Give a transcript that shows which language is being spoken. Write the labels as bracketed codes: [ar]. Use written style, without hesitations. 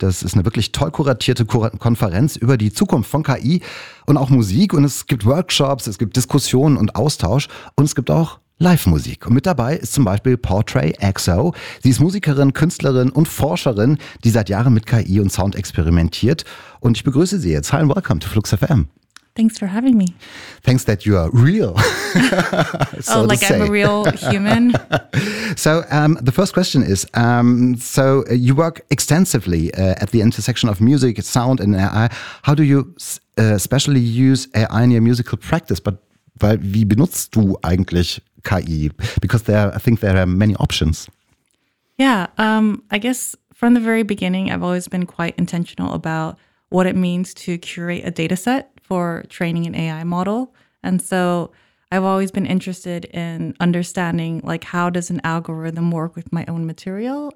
[de] Das ist eine wirklich toll kuratierte Konferenz über die Zukunft von KI und auch Musik. Und es gibt Workshops, es gibt Diskussionen und Austausch und es gibt auch Live-Musik. Und mit dabei ist zum Beispiel Portray XO. Sie ist Musikerin, Künstlerin und Forscherin, die seit Jahren mit KI und Sound experimentiert. Und ich begrüße Sie jetzt. [en] Hi and welcome to Flux FM. Thanks for having me. Thanks that you are real. So oh, like I'm a real human. So the first question is, so you work extensively at the intersection of music, sound and AI. How do you especially use AI in your musical practice? [de] Weil wie benutzt du eigentlich KI? [en] Because I think there are many options. Yeah, I guess from the very beginning, I've always been quite intentional about what it means to curate a data set for training an AI model. And so I've always been interested in understanding, like, how does an algorithm work with my own material?